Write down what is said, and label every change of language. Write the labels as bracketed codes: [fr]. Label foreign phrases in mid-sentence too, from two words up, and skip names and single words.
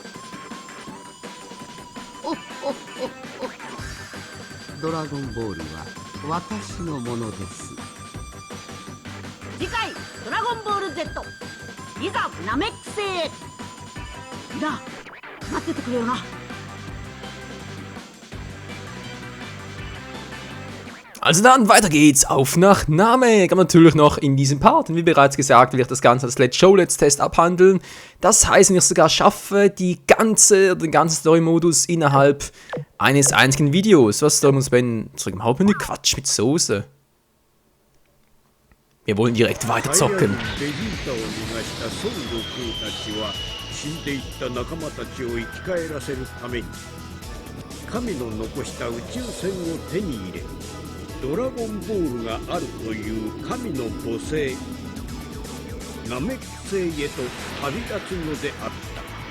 [ja] ドラゴンボールは私のものです。次回ドラゴンボール Z いざナメック星へ。みんな待っててくれよな。 [de] Also dann, weiter geht's auf nach Namek. Aber natürlich noch in diesem Part. Und wie bereits gesagt, will ich das Ganze als [en] Let's Show, Let's Test [de] abhandeln. Das heißt, wenn ich es sogar schaffe, den ganzen Story-Modus innerhalb eines einzigen Videos. Was Story-Modus bei zurück im Hauptmenü? Quatsch mit Soße. Wir wollen direkt weiter zocken. [ja] ベジータを逃した孫悟空たちは死んでいった仲間たちを生き返らせるために神の残した宇宙船を手に入れドラゴンボールがあるという神の母星ナメック星へと旅立つのであった。